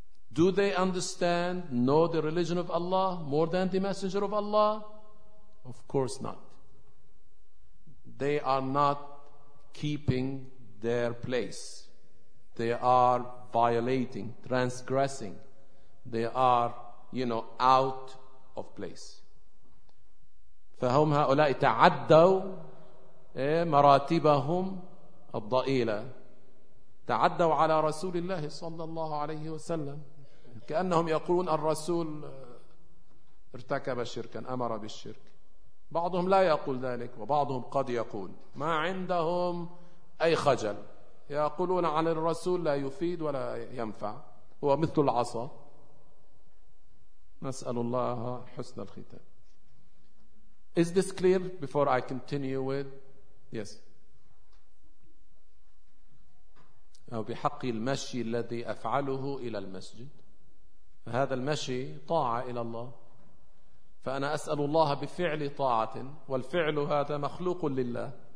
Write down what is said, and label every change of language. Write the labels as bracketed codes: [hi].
[en] Do they understand, know the religion of Allah more than the Messenger of Allah? Of course not. They are not keeping their place. They are violating, transgressing. They are, you know, out of place. [ar] فهم هؤلاء تعدوا مراتبهم الضئيلة تعدوا على رسول الله صلى الله عليه وسلم كأنهم يقولون الرسول ارتكب شركا أمر بالشرك بعضهم لا يقول ذلك وبعضهم قد يقول ما عندهم أي خجل يقولون عن الرسول لا يفيد ولا ينفع هو مثل العصا نسأل الله حسن الختام. [en] Is this clear before I continue with? Yes. [ar] أو بحق المشي الذي أفعله إلى المسجد. فهذا المشي طاعة إلى الله. فأنا أسأل الله بفعل طاعة والفعل هذا مخلوق لله.